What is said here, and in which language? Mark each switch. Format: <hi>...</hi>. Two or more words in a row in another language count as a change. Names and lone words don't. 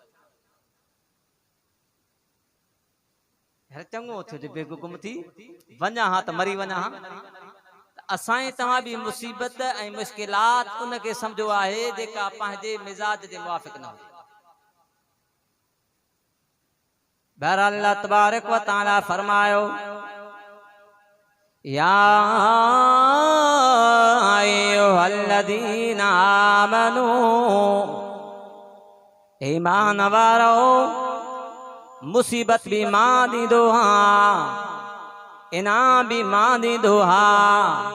<sd>चङो थियो जो बेग गुम थी वञा हा त मरी वञा हा। असां तव्हां भी मुसीबत ऐं मुश्किलात उन खे समझो आहे जेका पंहिंजे मिजाज जे मुवाफ़िक न हुजे। बहरहाल</sd> <ar>الله تبارك وتعالى</ar> <sd>फरमायो,</sd> <ar>يا أيها الذين آمنوا,</ar> <sd>ईमान वारो मुसीबत भी मां ॾींदो हां, इनाम भी मां ॾींदो हां।</sd>